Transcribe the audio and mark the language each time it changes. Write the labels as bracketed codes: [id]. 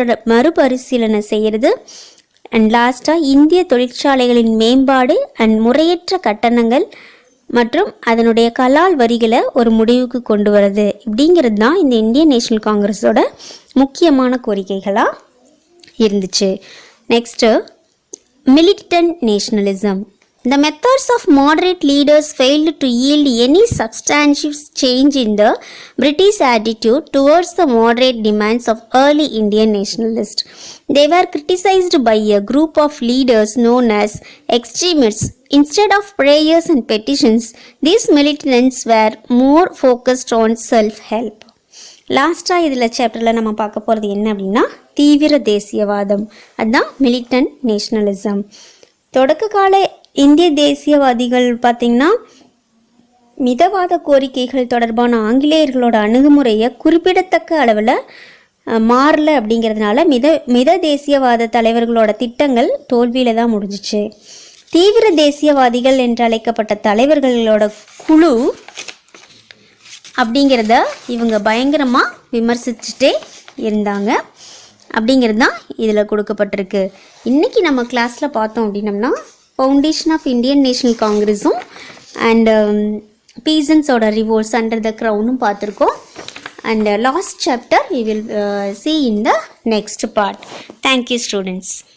[ta] மறுபரிசீலனை செய்கிறது, அண்ட் லாஸ்ட்டாக இந்திய தொழிற்சாலைகளின் மேம்பாடு அண்ட் முறையற்ற கட்டணங்கள் மற்றும் அதனுடைய கலால் வரிகளை ஒரு முடிவுக்கு கொண்டு வரது. இப்படிங்கிறது தான் இந்த இந்தியன் நேஷனல் காங்கிரஸோட முக்கியமான கோரிக்கைகளாக இருந்துச்சு. [en] Next militant nationalism. The methods of moderate leaders failed to yield any substantive change in the British attitude towards the moderate demands of early Indian nationalists. They were criticized by a group of leaders known as extremists. Instead of prayers and petitions, these militants were more focused on self-help. [ta] லாஸ்ட்டாக இதில் சாப்டரில் நம்ம பார்க்க போகிறது என்ன அப்படின்னா, தீவிர தேசியவாதம். அதுதான் மிலிட்டன்ட் நேஷனலிசம். தொடக்க கால இந்திய தேசியவாதிகள் பார்த்திங்கன்னா மிதவாத கோரிக்கைகள் தொடர்பான ஆங்கிலேயர்களோட அணுகுமுறையை குறிப்பிடத்தக்க அளவில் மாறல அப்படிங்கிறதுனால மித தேசியவாத தலைவர்களோட திட்டங்கள் தோல்வியில் தான் முடிஞ்சிச்சு. தீவிர தேசியவாதிகள் என்று அழைக்கப்பட்ட தலைவர்களோட குழு அப்படிங்கிறத இவங்க பயங்கரமாக விமர்சிச்சுட்டே இருந்தாங்க அப்படிங்கிறது தான் இதில் கொடுக்கப்பட்டிருக்கு. இன்றைக்கி நம்ம கிளாஸில் பார்த்தோம் அப்படின்னம்னா [en] foundation of Indian National காங்கிரஸும் [ta] அண்ட் [en] பீசன்ஸோட revolts under the க்ரௌனும் [ta] பார்த்துருக்கோம். And last chapter [en] we will see in the next part. Thank you students.